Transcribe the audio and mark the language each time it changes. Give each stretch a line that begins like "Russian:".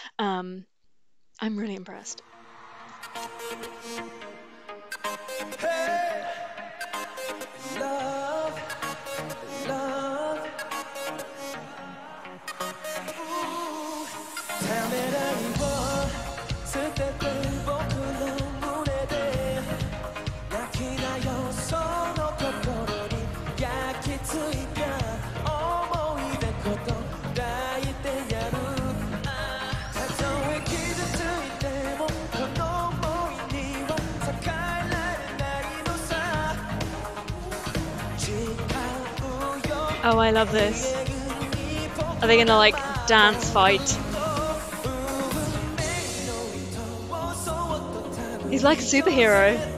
English: I'm really impressed. Hey, love, love. Ooh, tell me that you want.
Korean: 쓸 때
Japanese: 僕の胸で泣きなよその心に焼き付いた思い出こと抱いてやるたとえ傷ついてもこの想いには逆らえないのさ誓うよ
English: Oh, I love this. Are they gonna like dance fight? He's like a superhero.